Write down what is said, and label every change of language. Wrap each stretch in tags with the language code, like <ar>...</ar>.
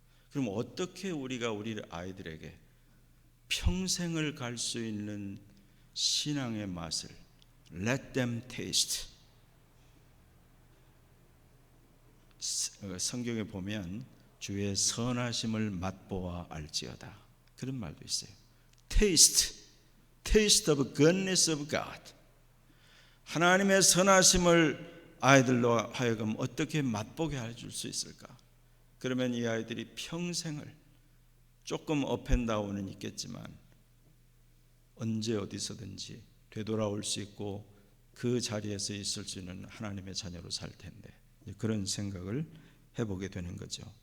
<ko>그럼 어떻게 우리가 우리 아이들에게 평생을 갈 수 있는 신앙의 맛을</ko> <en>Let them taste.</en> <ko>성경에 보면 주의 선하심을 맛보아 알지어다 그런 말도 있어요.</ko> <en>Taste of goodness of God.</en> <ko>하나님의 선하심을 아이들로 하여금 어떻게 맛보게 해줄 수 있을까? 그러면 이 아이들이 평생을 조금 업앤다운은 있겠지만 언제 어디서든지 되돌아올 수 있고 그 자리에서 있을 수 있는 하나님의 자녀로 살 텐데 그런 생각을 해보게 되는 거죠.</ko>